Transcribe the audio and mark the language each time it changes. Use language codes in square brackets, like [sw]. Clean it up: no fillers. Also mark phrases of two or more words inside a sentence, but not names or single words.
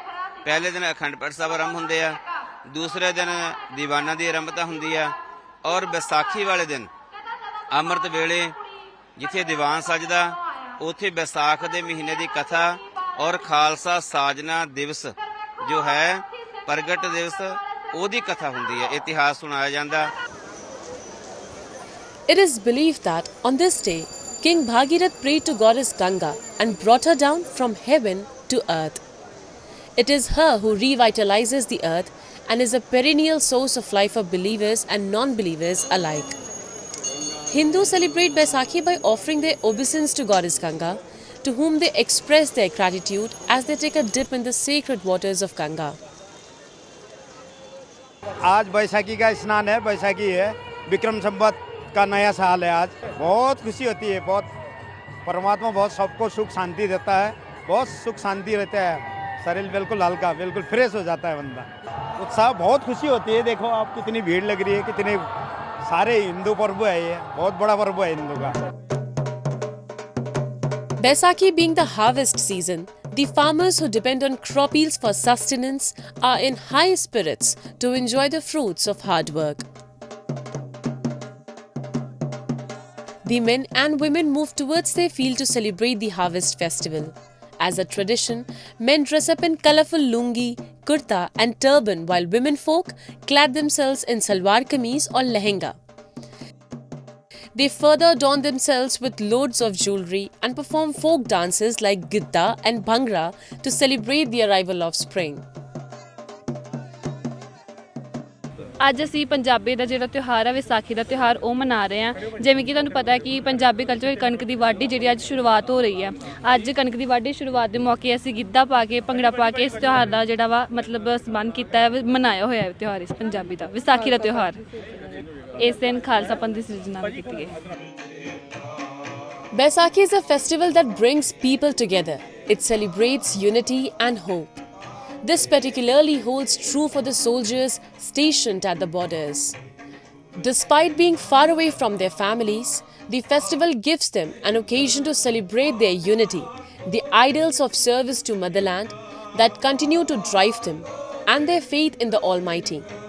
[pa] ਪਹਿਲੇ ਦਿਨ ਅਖੰਡ ਪਾਠ ਸਾਹਿਬ ਆਰੰਭ ਹੁੰਦੇ ਆ, ਦੂਸਰੇ ਦਿਨ ਦੀਵਾਨਾਂ ਦੀ ਆਰੰਭਤਾ ਹੁੰਦੀ ਆ ਔਰ ਵਿਸਾਖੀ ਵਾਲੇ ਦਿਨ ਅੰਮ੍ਰਿਤ ਵੇਲੇ ਜਿੱਥੇ ਦੀਵਾਨ ਸਜਦਾ ਉੱਥੇ ਵਿਸਾਖ ਦੇ ਮਹੀਨੇ ਦੀ ਕਥਾ ਔਰ ਖਾਲਸਾ ਸਾਜਨਾ ਦਿਵਸ ਜੋ ਹੈ ਪ੍ਰਗਟ ਦਿਵਸ ਉਹਦੀ ਕਥਾ ਹੁੰਦੀ ਹੈ, ਇਤਿਹਾਸ ਸੁਣਾਇਆ ਜਾਂਦਾ। [en] It is believed that on this day, King Bhagirath prayed to goddess Ganga and brought her down from heaven to earth. It is her who revitalizes the earth and is a perennial source of life for believers and non-believers alike. Hindus celebrate Baisakhi by offering their obeisance to goddess Ganga, to whom they express their gratitude as they take a dip in the sacred waters of Ganga. [hi] आज बैसाखी का स्नान है, बैसाखी है, विक्रम संवत का नया साल है। आज बहुत खुशी होती है, बहुत परमात्मा बहुत सबको सुख शांति देता है, बहुत सुख शांति रहता है, शरीर बिल्कुल हल्का, बिल्कुल फ्रेश हो जाता है बंदा। उत्साह बहुत खुशी होती है। देखो आप कितनी भीड़ लग रही है, कितने सारे हिंदू पर्व है, ये बहुत बड़ा पर्व है हिंदू का। [en] Baisakhi being the harvest season, the farmers who depend on crop yields for sustenance are in high spirits to enjoy the fruits of hard work. The men and women move towards their field to celebrate the harvest festival. As a tradition, men dress up in colourful lungi, kurta and turban, while women folk clad themselves in salwar kameez or lehenga. They further adorn themselves with loads of jewellery and perform folk dances like gidda and bhangra to celebrate the arrival of spring. [pa] ਅੱਜ ਅਸੀਂ ਪੰਜਾਬੀ ਦਾ ਜਿਹੜਾ ਤਿਉਹਾਰ ਹੈ ਵਿਸਾਖੀ ਦਾ ਤਿਉਹਾਰ ਉਹ ਮਨਾ ਰਹੇ ਹਾਂ। ਜਿਵੇਂ ਕਿ ਤੁਹਾਨੂੰ ਪਤਾ ਹੈ ਕਿ ਪੰਜਾਬੀ ਕਲਚਰ ਵਿੱਚ ਕਣਕ ਦੀ ਵਾਢੀ ਜਿਹੜੀ ਅੱਜ ਸ਼ੁਰੂਆਤ ਹੋ ਰਹੀ ਹੈ। ਅੱਜ ਕਣਕ ਦੀ ਵਾਢੀ ਸ਼ੁਰੂਆਤ ਦੇ ਮੌਕੇ ਅਸੀਂ ਗਿੱਧਾ ਪਾ ਕੇ ਭੰਗੜਾ ਪਾ ਕੇ ਇਸ ਤਿਉਹਾਰ ਦਾ ਜਿਹੜਾ ਵਾ ਮਤਲਬ ਸੰਬੰਧ ਕੀਤਾ ਹੈ, ਮਨਾਇਆ ਹੋਇਆ ਹੈ ਤਿਉਹਾਰ ਇਸ ਪੰਜਾਬੀ ਦਾ ਵਿਸਾਖੀ ਦਾ ਤਿਉਹਾਰ। ਇਸ ਦਿਨ ਖਾਲਸਾ ਪੰਥ ਦੀ ਸਿਰਜਣਾ ਕੀਤੀ ਗਈ। [en] Baisakhi is a festival that brings people together. It celebrates unity and hope. This particularly holds true for the soldiers stationed at the borders. Despite being far away from their families, the festival gives them an occasion to celebrate their unity, the ideals of service to motherland that continue to drive them, and their faith in the Almighty.